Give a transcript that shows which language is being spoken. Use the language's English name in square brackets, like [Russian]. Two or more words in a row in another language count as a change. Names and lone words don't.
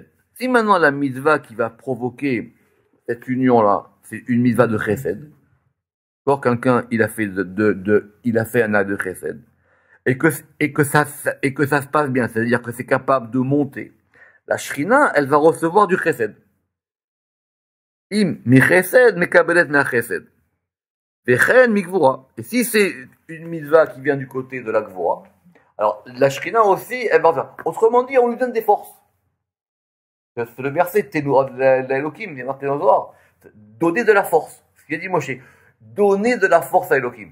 [French] Si maintenant la mitzvah qui va provoquer cette union-là, c'est une mitzvah de chesed. Quand quelqu'un, il a fait il a fait un acte de chesed. Et que ça se passe bien. C'est-à-dire que c'est capable de monter. La shrina, elle va recevoir du chesed. [Hebrew] אם, מחסד, מקבלת נא חסד. וכן, מגבורה. [French] Et si c'est une mitzvah qui vient du côté de la gvura, alors la shrina aussi, elle va faire. Autrement dit, on lui donne des forces. C'est le verset de l'Elohim, il est marqué dans le Zohar. Donner de la force. Ce qu'il a dit Moshe. Donner de la force à Elohim.